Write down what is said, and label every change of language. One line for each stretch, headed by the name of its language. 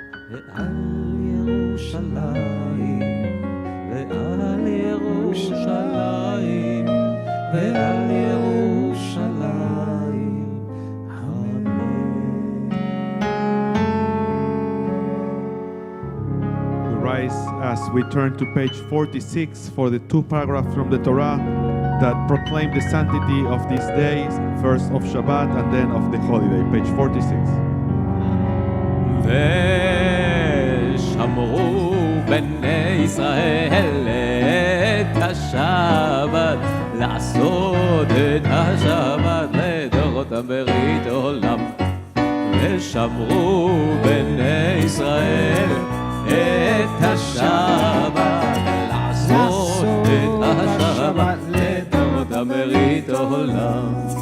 Hebrew: ועל ירושלים, ועל ירושלים, ועל ירושלים, אמן.
English: We rise as we turn to page 46 for the two paragraphs from the Torah that proclaim the sanctity of these days, first of Shabbat and then of the holiday. Page 46.
Hebrew: ושמרו בני ישראל את השבת, לעשות את השבת לדורותם ברית עולם. ושמרו בני ישראל את השבת, לעשות את השבת לדורותם ברית עולם.